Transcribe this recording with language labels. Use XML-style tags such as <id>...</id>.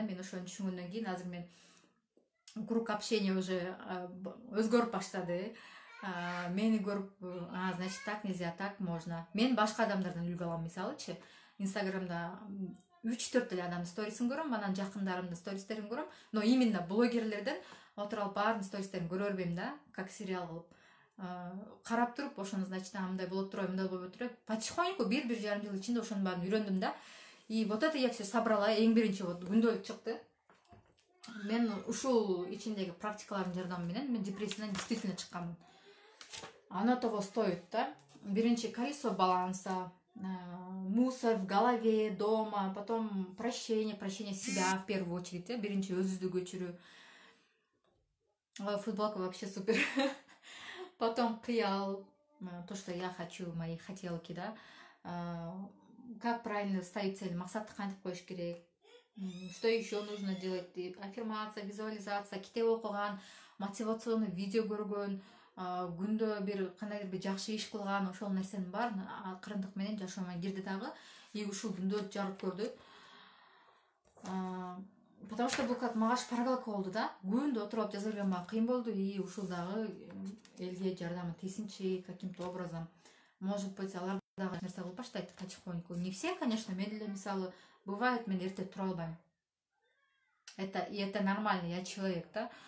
<ky>Мен ошону түшүнгөндөн кийин азыр мен круг общения уже өзгөрүп баштады. Мени көрүп,</ky> <ru>значит, так нельзя, так можно.</ru> <ky>Мен башка адамдардан үлгү алам, мисалычы, Инстаграмда 3-4 эле адамдын сторисин көрөм, анан жакындарымдын стористерин көрөм, но именно блогерлерден отуруп баардын стористерин көрө бербейм да, как сериал кылып. Карап туруп, ошону, значит, мындай болот турбайбы, мындай болбой турбайбы. Потихоньку бир жарым жыл ичинде ошонун баарын үйрөндүм да.</ky> <ru>И вот это я все собрала.</ru> <ky>Эң биринчи вот күндөлүк чыкты. мен ушул ичиндеги практикалардын жардамы менен мен депрессиядан действительно чыкканмын.</ky> <ru>Оно того стоит, да? Биринчи колесо баланса, мусор в голове, дома, потом прощение себя в первую очередь, да?</ru> <ky>Биринчи өзүздү көчүрүү.</ky> <ru>Футболка вообще супер. Потом қиял, то, что я хочу, мои хотелки, да. Как правильно ставить цель,</ru> <ky>мақсатты кантип коюш керек,</ky> <ru>что еще нужно делать,</ru> <ky>аффирмация, визуализация, китеп окуган, мотивационный видео көргөн, күндө бир кандайдыр бир жакшы иш кылган, ошол нерсенин баарын акырындык менен жашоомо кирди дагы, и ушул күндө жарык көрдү. Потому что бул как мага шпаргалка болду да, күндө отуруп алып жаза берген мага кыйын болду, и ушул дагы элге жардамы тесинчи каким-то образом. Может быть, алар дагы нерсе кылып баштайт потихоньку. Не все, конечно, мен деле мисалы бывает, мен эрте тура албайм.</ky> <ru>Это нормально, я человек, да.</ru>